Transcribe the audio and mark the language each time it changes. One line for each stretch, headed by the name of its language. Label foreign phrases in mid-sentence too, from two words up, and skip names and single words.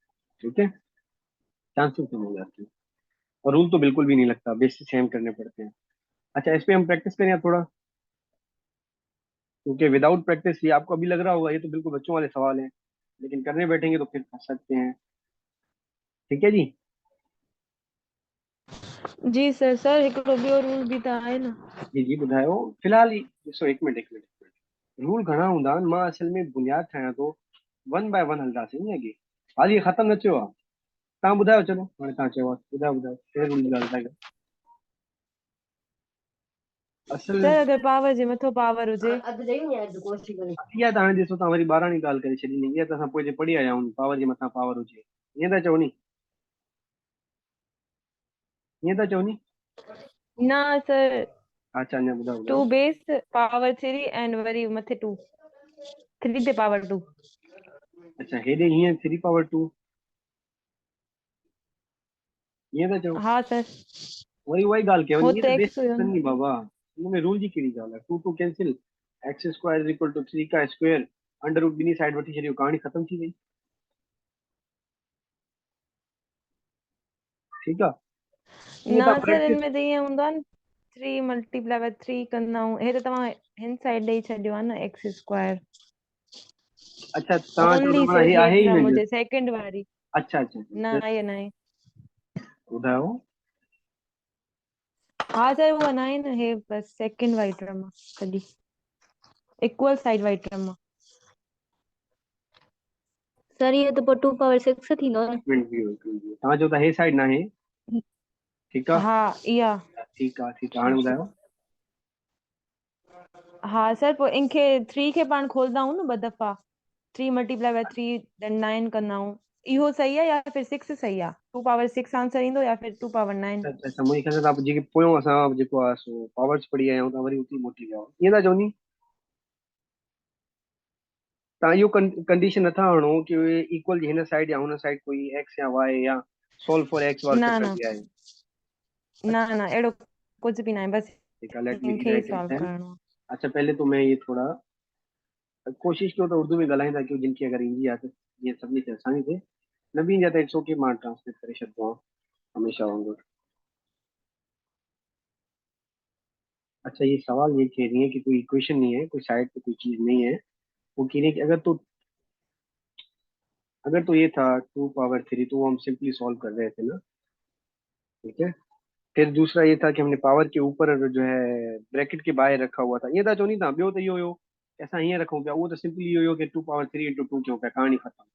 Urdu: ٹھیک ہے، چانسز کم ہو جاتے ہیں، اور رول تو بالکل بھی نہیں لگتا,
English: basis same
Urdu: کرنے پڑتے ہیں. اچھا، اس پہ ہم پریکٹس کریں تھوڑا، کیونکہ
English: without practice
Urdu: یہ آپ کو ابھی لگ رہا ہوگا یہ تو بالکل بچوں والے سوال ہیں، لیکن کرنے بیٹھیں گے تو پھر پھنس سکتے ہیں. ٹھیک ہے جی. جی سر.
Sindhi: सर हिकिड़ो ॿियो रूल भी त आहे न। जी जी ॿुधायो। फिलहाल ॾिसो, एक मिनट एक मिनट, रूल घणा हूंदा आहिनि, मां असल में बुनियाद ठाहियां थो,
English: one by one
Sindhi: हलंदासीं नी अॻे। हाली ये ख़तमु न थियो आहे। तव्हां ॿुधायो, चलो हाणे तव्हां चयो आहे, ॿुधायो ॿुधायो कहिड़े रूल जी ॻाल्हि था कयो? असल सर अगर पावर जे मथो पावर हुजे। इहा त हाणे ॾिसो, तव्हां वरी ॿारहं ॻाल्हि करे छॾी, इहा त असां पोइ जे पढ़ी आया आहियूं, पावर जे मथां पावर हुजे, ईअं था चओ नी? ये था चवनी। ना सर, अच्छा अञा ॿुधायो 2 ॿुधायो।
English: base power
Sindhi: 3 एंड वरी मथे 2, 3 ते पावर 2। अच्छा हेॾे हीअं 3 पावर 2 ईअं था चओ। हाँ सर, वरी उहा ई ॻाल्हि कयव हो ईअं त त बेस एक्स हुयो न। नी बाबा, हिन में रूल जी कहिड़ी ॻाल्हि आहे,
English: two two cancel, x square is equal to 3 ka square, under root
Sindhi: ॿिनी साइड वठी छॾियो, कहाणी ख़तम थी वई। ठीकु आहे, ईअं ना तव्हां सर, प्रैक्टिस। इनमें त ईअं हूंदो आहे न, 3
English: multiply by
Sindhi: 3 कंदा आहियूं, हे त तव्हां हिन साइड ॾेई छॾियो आहे न, एक्स स्क्वायर। अच्छा तव्हां चओ ओनली था माना हे
Urdu: صرف یہ
Sindhi: आहे ई टर्म न। हुजे सेकंड वारी। अच्छा अच्छा ना अच्छा, ये ना आहे। ॿुधायो। हाँ सर, वो ना आहे न, हे बस सेकंड वारी टर्म आहे ख़ाली,
English: equal side
Sindhi: वारी टर्म आहे। सर ये तो पोइ 2 पावर 6 थींदो न। एक मिनट बीहो, एक मिनट बीहो। तव्हां चओ था हे साइड ना आहे। ठीकु आहे। हाँ इहा। ठीकु आहे ठीकु आहे, हाणे ॿुधायो। हाँ सर, पोइ इनखे 3 खे पाण खोलंदा आहियूं न ॿ दफ़ा, 3
English: multiply by
Sindhi: 3 देन 9 कंदा आहियूं। इहो सही आहे
Urdu: یا پھر
Sindhi: 6 सही आहे? 2 पावर 6 आंसर ईंदो
Urdu: یا پھر
Sindhi: 2 पावर 9? अच्छा अच्छा, मुंहिंजे ख़्याल सां तव्हां जेके पोयों असां जेको आहे सो पावर्स पढ़ी आया आहियूं, तव्हां वरी उते ई मोटी विया आहियो, ईअं था चओ नी। तव्हां इहो कंडीशन नथा हणो कि इक्वल हिन साइड या हुन साइड कोई एक्स या वाई या
English: solve for x
Sindhi: वारो ना चक्कर ना बि आहे। ना अच्छा ना, अहिड़ो कुछ बि ना आहे, बस
Urdu: ٹھیک ہے,
English: let me
Sindhi: इनखे ई
English: write it सॉल्व देन।
Sindhi: करणो आहे।
Urdu: اچھا پہلے تو میں یہ تھوڑا
Sindhi: कोशिश कयो त उर्दू में ॻाल्हाईंदा कयो, जिनखे अगरि ईंदी आहे त जीअं सभिनी खे आसानी थिए, न बि ईंदी आहे त
English: it's okay,
Sindhi: मां ट्रांसलेट करे छॾिबो आहियां हमेशह वांगुरु।
Urdu: اچھا یہ سوال یہ کہہ رہی ہے کہ کوئی ایکویشن نہیں ہے، کوئی سائیڈ پہ کوئی چیز نہیں ہے، وہ کہہ رہی ہے کہ اگر تو یہ تھا 2 پاور 3 تو وہ ہم
English: simply solve
Urdu: کر رہے تھے نا. ٹھیک ہے۔ پھر دوسرا یہ تھا کہ ہم نے پاور کے اوپر جو ہے بریکٹ کے باہر رکھا ہوا تھا، یہ تھا جو نہیں تھا
Sindhi: ॿियो त इहो हुयो, असां हीअं रखूं पिया, उहो त सिंपली इहो हुयो कि 2 पावर 3 इंटू 2 कयूं पिया, कहाणी ख़तम।